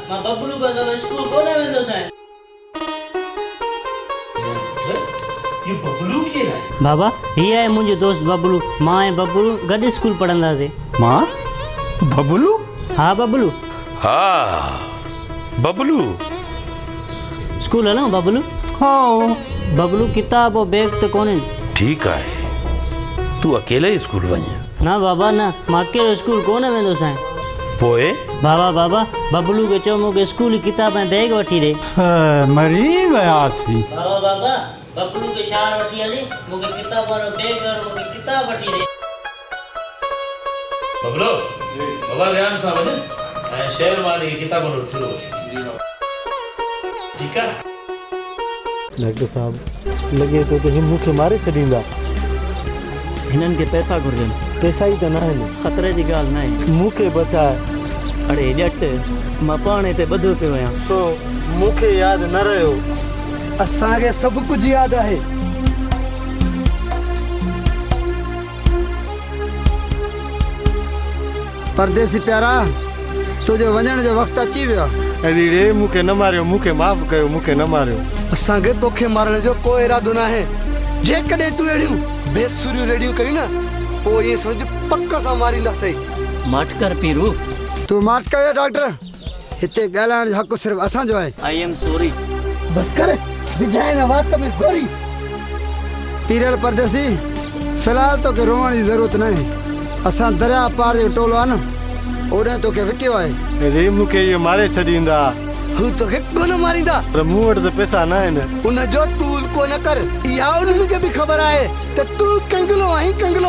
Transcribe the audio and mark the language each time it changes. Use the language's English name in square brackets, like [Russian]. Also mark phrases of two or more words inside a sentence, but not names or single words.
[Sindhi] बबलू का तो स्कूल कोने वेंदो साईं। ये बबलू के है बाबा ये है मुझे दोस्त बबलू। मां ऐं बबलू गॾु स्कूल पढ़ंदा से। मां बबलू हाँ बबलू हाँ बबलू स्कूल हलो बबलू। हाँ बबलू किताब और बैग तो कोने। [Hindi] ठीक है [Sindhi] तू अकेले स्कूल वञे ना बाबा ना मां अकेलो स्कूल कोने वेंदो साईं। पोए बाबा बबलू के चो मूंखे स्कूल किताब ऐं बैग वठी ॾे। मरी वियासीं। बाबा बबलू के शहर वठी हली मूंखे किताब वारो बैग और मूंखे किताब वठी ॾे। बबलू बाबा ध्यान सां वञे ऐं शहर वारी किताब वठी ॾियो। [Hindi] ठीक है [Sindhi] डॉक्टर साहब लगे तो ही मूंखे मारे छॾींदा। हिननि खे पैसा घुरजनि। पैसा ही तो ना है ख़तरे जी ॻाल्हि न आहे। मूंखे बचाए। अड़े ॼट मां पाण हिते ॿधो पियो आहियां। सो मूंखे याद न रहियो। असांखे सब कुछ याद है। परदेसी प्यारा तुझो वञण जो वक़्तु अची वियो। अरे रे मूंखे न मारियो मूंखे माफ़ कयो मूंखे न मारियो। असांखे तोखे मारण जो कोई इरादो न आहे। जेकॾहिं तूं अहिड़ियूं बेसुरियूं रेडियूं कयूं न पोइ इहे सम्झ पक सां मारींदासीं। मट कर पीरू। तूं माट कयो डॉक्टर। हिते ॻाल्हाइण जो हक़ सिर्फ़ु असांजो आहे। [English] I am sorry. [Sindhi] बस कर विझाए न वात में गोरी। पीरियल परदेसी फ़िलहाल तोखे रोअण जी ज़रूरत न आहे। असां दरिया पार जो टोलो आहे न ओॾे तोखे विकियो आहे। अरे मूंखे इहो मारे छॾींदा। हू तोखे कोन मारींदा पर मूं वटि त पैसा न आहिनि। उनजो तूल को न कर। इहा उन्हनि खे बि ख़बर आहे त तूं कंगलो आहीं कंगलो।